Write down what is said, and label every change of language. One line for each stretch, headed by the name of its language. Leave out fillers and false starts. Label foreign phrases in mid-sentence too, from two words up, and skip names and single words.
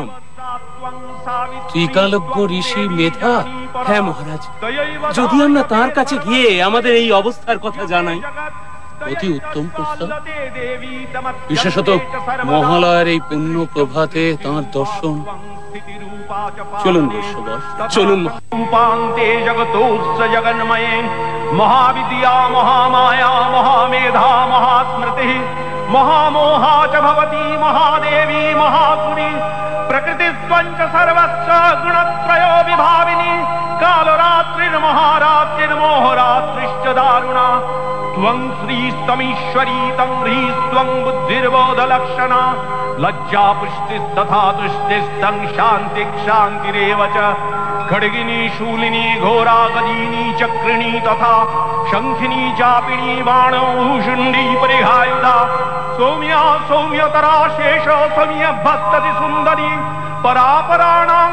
Bangla: ত্রিকালজ্ঞ ঋষি মেধা? হ্যাঁ মহারাজ, যদি আমরা তার কাছে গিয়ে আমাদের এই অবস্থার কথা জানাই। অতি উত্তম প্রস্তাব। বিশেষত মহালয়ার এই পুণ্য প্রভাতে তাঁর দর্শন। চলুন বৈশ্যবর, চলুন।
Sanskrit: রূপান্তে জগতোস্য জগন্ময়ে মহাবিদ্যা মহামায়া মহামেধা মহাস্মৃতি মহামোহা চ ভবতি মহাদেবী মহাসুরি প্রকৃতিস্ত্বঞ্চ সর্বস্য গুণত্রयो বিভাবিনী কালরাত্রির্মহারাত্রির্মোহরাত্রিশ্চ দারুণা त्वं श्रीस्तमीश्वरी तं ह्रीस्त्वं बुद्धिर्बोधलक्षणा लज्जा पुष्टिस्तथा तुष्टिस्तं शान्तिक्षान्तिरेव च खड्गिनी शूलिनी घोरा गदिनी चक्रिणी तथा शङ्खिनी चापिणी बाणौ भूषुण्डी परिहायुधा सौम्या सौम्यतरा शेष सौम्यभस्तति सुन्दरी परापराणां